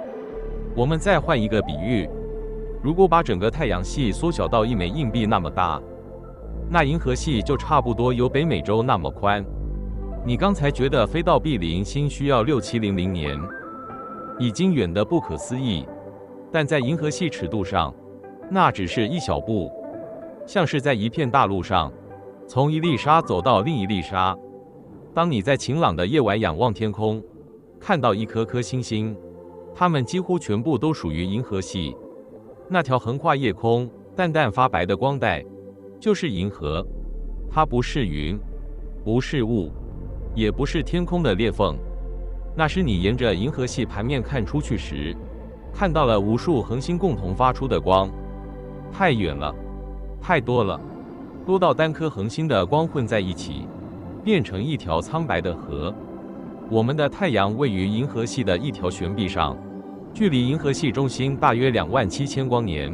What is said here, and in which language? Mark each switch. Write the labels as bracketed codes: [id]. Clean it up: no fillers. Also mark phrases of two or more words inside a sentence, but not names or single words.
[zh] 我們再換一個比喻，如果把整個太陽系縮小到一枚硬幣那麼大，那銀河系就差不多有北美洲那麼寬。你剛才覺得飛到毗鄰星需要6700年，已經遠得不可思議，但在銀河系尺度上，那只是一小步，像是在一片大陸上，從一粒沙走到另一粒沙。當你在晴朗的夜晚仰望天空，看到一顆顆星星，它們幾乎全部都屬於銀河系。那條橫跨夜空、淡淡發白的光帶，就是銀河。它不是雲，不是霧，也不是天空的裂縫，那是你沿着銀河系盤面看出去時，看到了無數恆星共同發出的光。太遠了，太多了，多到單顆恆星的光混在一起，變成一條蒼白的河。我們的太陽位於銀河系的一條懸臂上，距離銀河系中心大約27000光年。